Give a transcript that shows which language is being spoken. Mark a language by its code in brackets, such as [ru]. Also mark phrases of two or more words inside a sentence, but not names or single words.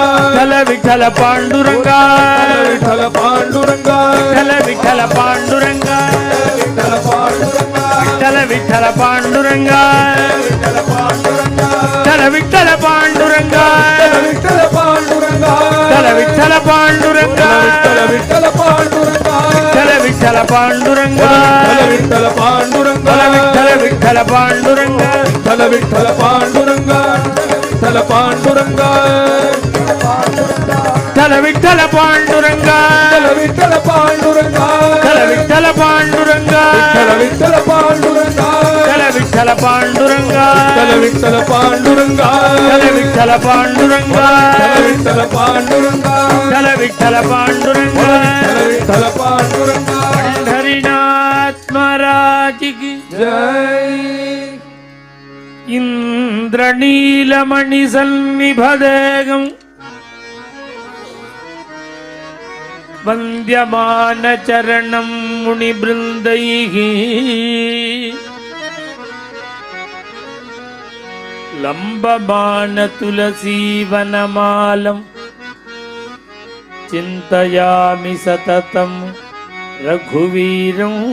[mr] विठ्ठल पांडुरंगा विठ्ठल पांडुरंगा विठ्ठल पांडुरंगा विठ्ठल पांडुरंगा विठ्ठल पांडुरंगा विठ्ठल पांडुरंगा विठ्ठल पांडुरंगा विठ्ठल पांडुरंगा விட்டல பாண்டுரங்கா [ta] விட்டல பாண்டுரங்கா விட்டல பாண்டுரங்கா விட்டல பாண்டுரங்கா விட்டல பாண்டுரங்கா விட்டல பாண்டுரங்கா விட்டல பாண்டுரங்கா விட்டல பாண்டுரங்கா விட்டல பாண்டுரங்கா விட்டல பாண்டுரங்கா விட்டல பாண்டுரங்கா விட்டல பாண்டுரங்கா விட்டல பாண்டுரங்கா விட்டல பாண்டுரங்கா விட்டல பாண்டுரங்கா விட்டல பாண்டுரங்கா விட்டல பாண்டுரங்கா [hi] पंढरीनाथ महाराज की जय [sa] इंद्रनीलमणि सन्निभदेगं वन्द्यमान चरणं मुनिवृन्दैः लम्बमान तुलसीवनमालं चिन्तयामि सततं रघुवीरं